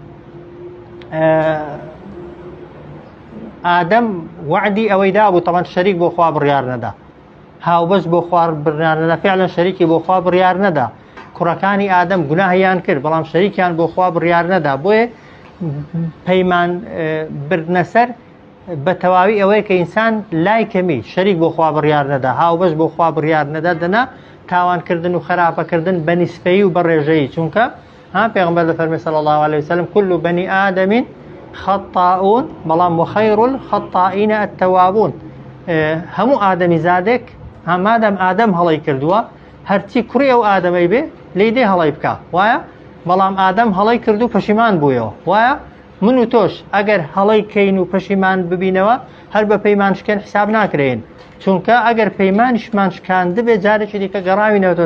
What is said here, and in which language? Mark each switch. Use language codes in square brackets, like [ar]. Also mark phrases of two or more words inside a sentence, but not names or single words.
[ckb] ئادەم وعدی ئەوەی دابوو تەوان شەریک بۆ خوا بڕیار نەدا هاوبەش بۆ خوا بڕیار نەدا فعلا شەریکی بۆ خوا بڕیار نەدا کوڕەکانی ئادەم گوناهیان کرد بەڵام شەریکیان بۆ خوا بڕیار نەدا بۆیە پەیمان بردنە سەر بە تەواوی ئەوەیە کە ئینسان لای کەمی شەریک بۆ خوا بڕیار نەدا هاوبەش بۆ خوا بڕیار نەدا دەنا تاوانکردن و خراپەکردن بە نیسبەیی و بە ڕێژەیی چونکە پێغەمبەر دەفەرمێ [ar] صلی الله علیه وسلم كل بني آدم خطاؤون [ckb] بەڵام [ar] وخير الخطائین التوابون [ckb] هەموو ئادەمی زادێک مادام ئادەم هەڵەی کردووە هەرچی کوڕی ئەو ئادەمەی بێ لێی دێ هەڵەی بکە وایە بەڵام ئادەم هەڵەی کرد و پەشیمان بوویەوە وایە من و تۆش ئەگەر هەڵەی کەین و پەشیمان ببینەوە هەر بە پەیمان شکێن حساب ناکرێن چونکە ئەگەر پەیمانیشمان شکاند بێ جارێکی دیکە گەڕاوینەوەتەوە